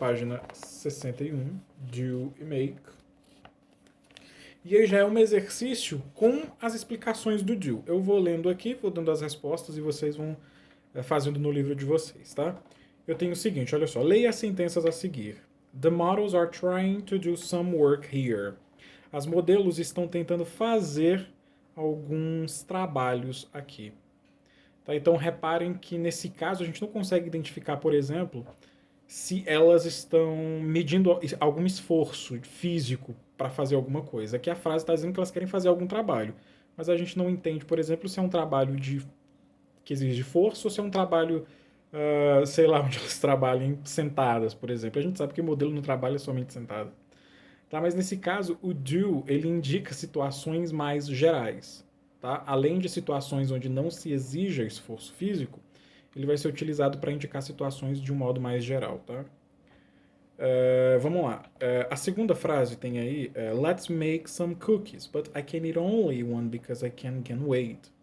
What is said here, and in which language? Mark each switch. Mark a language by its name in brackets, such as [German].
[Portuguese] Página 61, do e make. E aí já é um exercício com as explicações do do. Eu vou lendo aqui, vou dando as respostas e vocês vão fazendo no livro de vocês, tá? Eu tenho o seguinte, olha só, leia as sentenças a seguir. [English] The models are trying to do some work here. [Portuguese] As modelos estão tentando fazer alguns trabalhos aqui. Tá? Então reparem que nesse caso a gente não consegue identificar, por exemplo, se elas estão medindo algum esforço físico para fazer alguma coisa. Aqui a frase está dizendo que elas querem fazer algum trabalho, mas a gente não entende, por exemplo, se é um trabalho que exige força ou se é um trabalho, sei lá, onde elas trabalhem sentadas, por exemplo. A gente sabe que o modelo não trabalha somente sentado. Tá? Mas nesse caso, o do ele indica situações mais gerais. Tá? Além de situações onde não se exija esforço físico, ele vai ser utilizado para indicar situações de um modo mais geral, tá? Vamos lá. A segunda frase tem aí, [English] let's make some cookies, but I can eat only one because I can't gain weight.